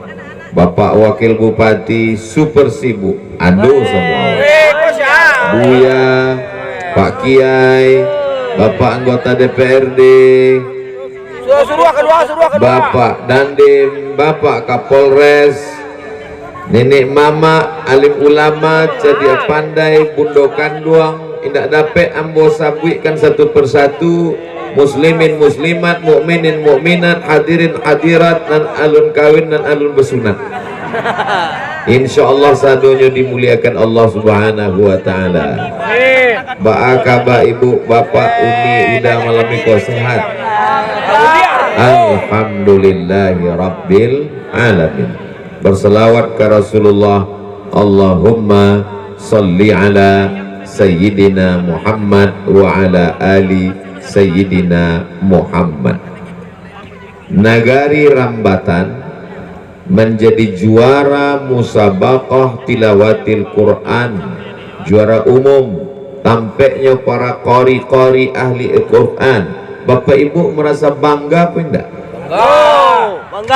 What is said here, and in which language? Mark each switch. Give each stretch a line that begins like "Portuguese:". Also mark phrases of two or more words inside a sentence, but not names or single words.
Indonesian: Bapak Wakil Bupati super sibuk, aduh semua. Buya, Pak Kiai, Bapak anggota DPRD, Bapak Dandim, Bapak Kapolres,
Minangkabau: Nenek Mama, alim ulama, cedia pandai, bundokan duang, indak dapat ambo sabuikan satu persatu, muslimin muslimat, mukminin mukminat, hadirin hadirat, dan alun kawin dan alun besunat.
Indonesian: Insyaallah sadonya dimuliakan Allah
Arabic: سبحانه وتعالى.
Minangkabau: Baakaba ibu bapak umi udah malam ini sehat.
Arabic: الحمد لله رب العالمين.
Indonesian: Berselawat ke Rasulullah.
Arabic: اللهم صل على سيدنا محمد وعلى آل سيدنا محمد.
Indonesian: Nagari Rambatan menjadi juara musabaqah tilawatil Quran, juara umum, tampaknya para qari-qari ahli Al-Quran. Bapak ibu merasa bangga apa enggak? Bangga.